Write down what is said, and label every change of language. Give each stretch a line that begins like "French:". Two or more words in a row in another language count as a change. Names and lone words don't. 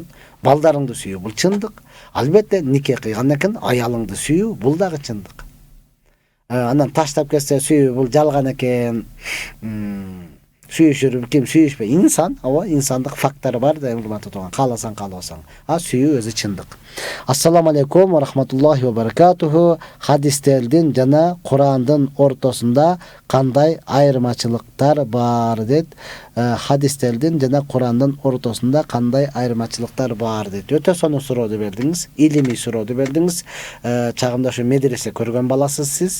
Kyrgyz: Балдарыңды сүйүү бул чындык. Албетте нике кыйгандан кийин аялыңды сүйүү бул дагы чындык. Анан таштап кетсе сүйүү бул жалган экен. Сүйүшүр ким сүйүшпө? Инсан, ооба, инсандык фактору бар да, урматтуу тууган. Кааласаң, каалабасаң. Сүйүү өзү чындык.
Arabic: السلام عليكم و رحمة الله و بركاته.
Kyrgyz: Хадистердин жана Курандын ортосунда кандай айырмачылыктар бар дейт. Хадистердин жана Курандын ортосунда кандай айырмачылыктар бар дейт. Өтө сонун сурооду бердиңиз, илимий сурооду бердиңиз. Чагымда ушу медресе көргөн баласыз сиз.